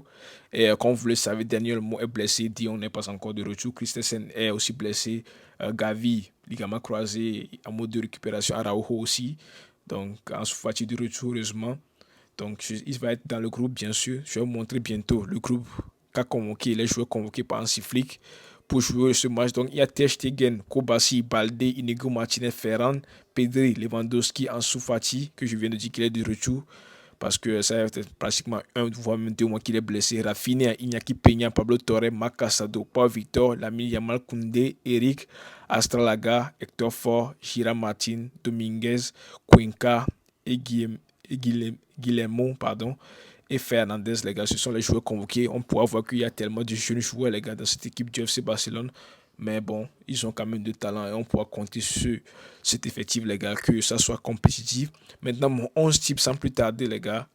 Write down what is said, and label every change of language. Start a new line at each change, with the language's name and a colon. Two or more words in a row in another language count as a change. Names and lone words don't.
French: Et comme vous le savez, Daniel Mo est blessé, Dion n'est pas encore de retour, Christensen est aussi blessé, Gavi, ligament croisé, en mode de récupération, Araujo aussi. Donc, en Fati de retour, heureusement. Donc, il va être dans le groupe, bien sûr. Je vais vous montrer bientôt le groupe qu'a convoqué, les joueurs convoqués par Hansi Flick pour jouer ce match. Donc, il y a Ter Stegen, Kobasi, Balde, Inigo Martinez, Ferran, Pedri, Lewandowski, Ansu Fati, que je viens de dire qu'il est de retour. Parce que ça va être pratiquement un, voire même 2 mois qu'il est blessé. Rafinha, Iñaki Peña, Pablo Torre, Marc Casado, Paul Victor, Lamine Yamal Koundé, Eric, Astralaga, Hector Fort, Gira Martin, Dominguez, Cuenca et Guillermo, pardon, et Fernandez, les gars. Ce sont les joueurs convoqués. On pourra voir qu'il y a tellement de jeunes joueurs, les gars, dans cette équipe du FC Barcelone. Mais bon, ils ont quand même de talent et on pourra compter sur cet effectif, les gars, que ça soit compétitif. Maintenant, mon 11 type sans plus tarder, les gars.